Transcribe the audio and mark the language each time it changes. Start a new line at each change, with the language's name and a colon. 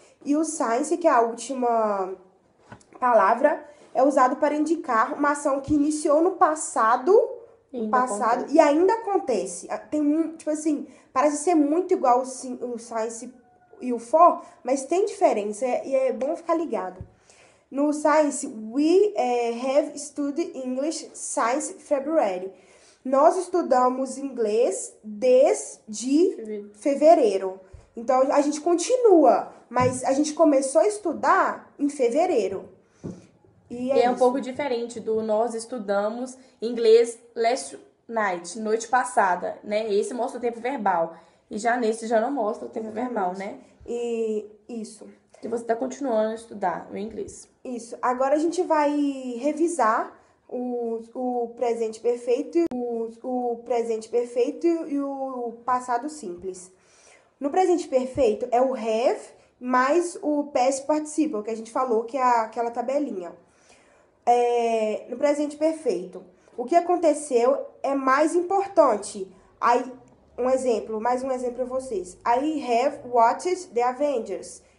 Portuguese: E o since, que é a última palavra, é usado para indicar uma ação que iniciou no passado e ainda acontece. Tem tipo assim, parece ser muito igual o since e o for, mas tem diferença e é bom ficar ligado.
English: No science, we have studied English since February.
Portuguese: Nós estudamos inglês desde fevereiro. Então, a gente continua, mas a gente começou a estudar em fevereiro. E é um pouco diferente do nós estudamos inglês
English: last night,
Portuguese: noite passada, né? Esse mostra o tempo verbal. E já nesse já não mostra o tempo verbal, né? E isso. E você está continuando a estudar o inglês. Isso. Agora a gente vai revisar o presente perfeito, o presente perfeito e o passado simples. No presente perfeito é o have mais o past participle, que a gente falou, que é aquela tabelinha. No presente perfeito, o que aconteceu é mais importante. Mais um exemplo para vocês.
English: I have watched the Avengers.